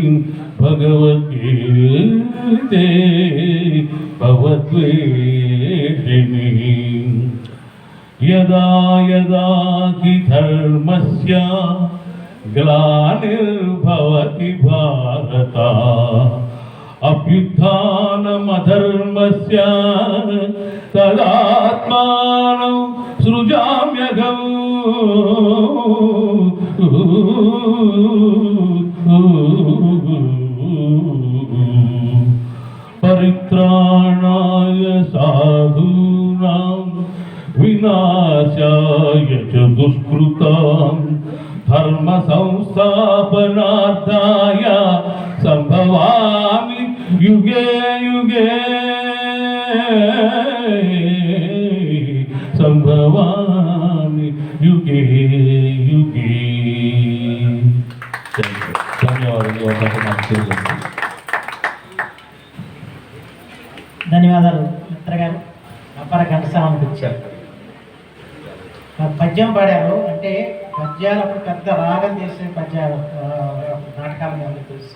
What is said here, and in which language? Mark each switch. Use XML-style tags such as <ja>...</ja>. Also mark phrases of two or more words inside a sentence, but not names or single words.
<sa>భగవద్గీతే భవద్వేషిణి యదా యదా హి ధర్మస్య గ్లానిర్భవతి భారత అభ్యుత్థానమధర్మస్య తదాత్మానం సృజామ్యహం పరిత్రాణాయ సాధూనాం వినాశాయ చ దుష్కృతాం ధర్మ సంస్థాపనార్థాయ సంభవామి యుగే యుగే సంభవామి యుగే యుగే.</sa> <te>ధన్యవాదాలు. ధన్యవాదాలు మిత్ర గారు. అపర ఘంటసాలకు వచ్చారు. పద్యం పాడారు అంటే పద్యాలు అప్పుడు పెద్ద రాగం చేసే పద్యాలు నాటకాలు మనకు తెలుసు.</te>